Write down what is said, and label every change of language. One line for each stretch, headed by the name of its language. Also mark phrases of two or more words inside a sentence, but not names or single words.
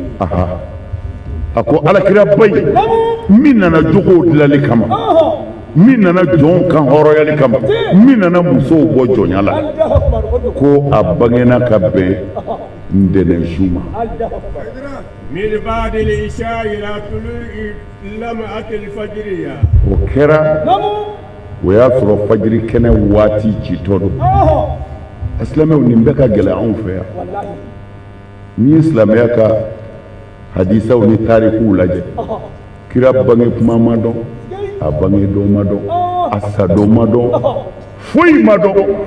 Bambara: a ko alakira ba in min nana jogow dilali kama min nana jɔnw kan hɔrɔnyali kama min nana musow bɔ jɔnya la ko a bangena ka bɛn ntɛnɛnsu ma
Arabic: من بعد العشاء إلى طلوع لمعة الفجرية
Bambara: o kɛra o y'a sɔrɔ fajiri kɛnɛ waati citɔ don a silamɛw nin bɛɛ ka gɛlɛn anw fɛ yan n'i ye silamɛya ka hadisaw ni tarikuw lajɛ kira bange kuma ma dɔn a bange don ma dɔn a sa don ma dɔn foyi ma dɔn